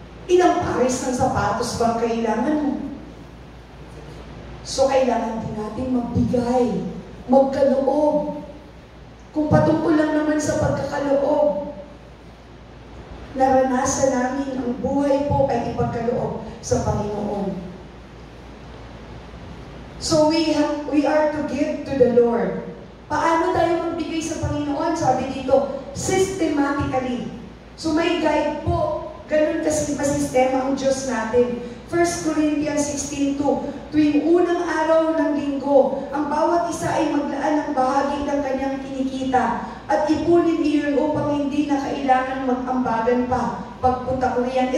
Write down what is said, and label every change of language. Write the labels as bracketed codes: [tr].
[tl] Ilang pares ng sapatos ba ang kailangan mo? So, kailangan din natin magbigay, magkaloob. Kung patungkol lang naman sa pagkakaloob, naranasan namin ang buhay po ay ipagkaloob sa Panginoon. [en] So, we are to give to the Lord. [tl] Paano tayo magbigay sa Panginoon? Sabi dito, systematically. So may guide po. Ganun kasi masistema ang Diyos natin. 1 Corinthians 16:2, tuwing unang araw ng linggo, ang bawat isa ay maglaan ng bahagi ng kanyang kinikita at ipunin iyon upang hindi na kailangan mag-ambagan pa pagpunta ko riyan.